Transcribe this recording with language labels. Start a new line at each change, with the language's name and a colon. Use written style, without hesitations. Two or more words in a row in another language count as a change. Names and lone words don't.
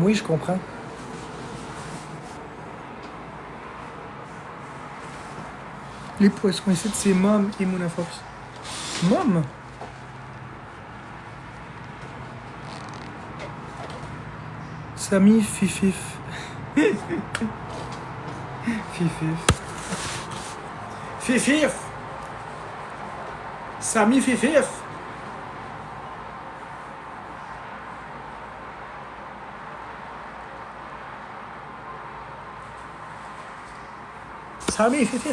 French: Oui, je comprends. Les poissons ici, c'est Mom et Monafox. Mom? Samy Fifif. Fifif. Fifif! Samy Fifif! Samy Fifif!